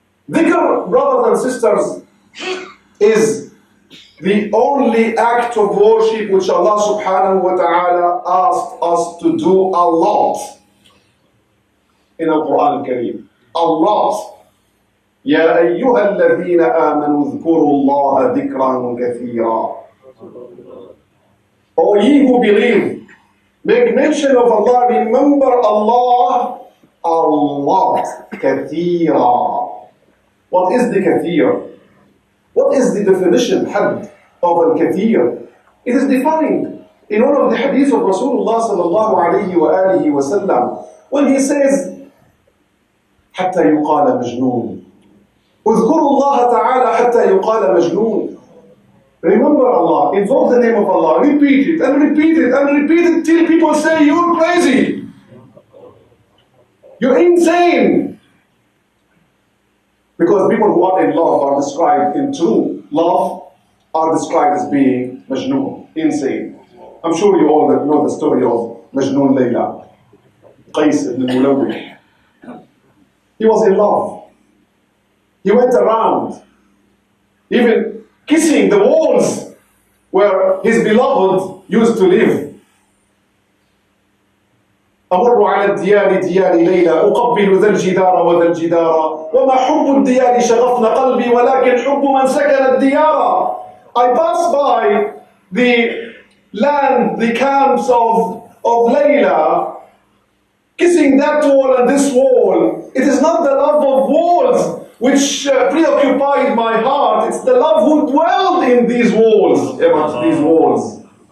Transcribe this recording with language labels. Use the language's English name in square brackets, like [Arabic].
[English] Dhikr, brothers and sisters, is the only act of worship which Allah subhanahu wa ta'ala asked us to do a lot in the Qur'an al-Kareem. A lot. [Arabic] يا أيها الذين آمنوا اذكروا الله ذكرا كثيرا. [English] O ye who believe, make mention of Allah, remember Allah a lot. [Arabic] كثيرا. [English] What is the kathir? What is the definition, had, of al-kathir? It is defined in one of the hadith of Rasulullah sallallahu alayhi [Arabic] وآله وسلم, [English] when he says, [Arabic] حتى يقال مجنون. اذكروا الله تعالى حتى يقال مجنون. [English] Remember Allah, invoke the name of Allah, repeat it and repeat it and repeat it till people say you're crazy, you're insane. Because people who are in love are described in true love, are described as being majnoon, insane. I'm sure you all know the story of Majnoon Layla, Qais ibn al-Mulawih. He was in love. He went around, even kissing the walls where his beloved used to live. [Arabic] أمر على الديار ديار ليلى أقبل ذا الجدار وذا الجدار وما حب الديار شغفنا قلبي ولكن حب من سكن الديار. [English] I pass by the land, the camps of Layla, kissing that wall and this wall. It is not the love of walls which preoccupied my heart, it's the love who dwelled in these walls, amongst these walls.